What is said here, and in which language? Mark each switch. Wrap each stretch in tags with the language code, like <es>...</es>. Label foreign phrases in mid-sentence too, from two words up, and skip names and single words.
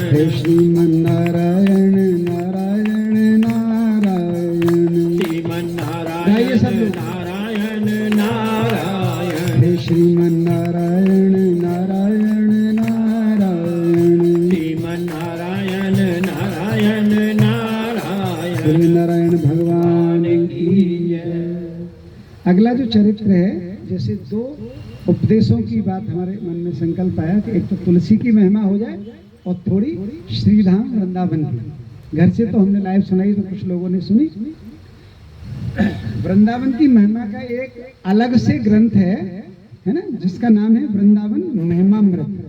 <hi>हे श्रीमन नारायण नारायण नारायण, श्रीमन गाइए सब नारायण लोग। नारायण नारायण, हे श्रीमन नारायण नारायण नारायण, श्रीमन नारायण नारायण नारायण, श्री नारायण भगवान की जय। अगला जो चरित्र है, जैसे 2 उपदेशों की बात हमारे मन में संकल्प आया कि एक तो तुलसी की महिमा हो जाए और थोड़ी श्रीधाम वृंदावन की। घर से तो हमने लाइव सुनाई, तो कुछ लोगों ने सुनी। वृंदावन की महिमा का एक अलग से ग्रंथ है ना, जिसका नाम है वृंदावन महिमामृत।</hi>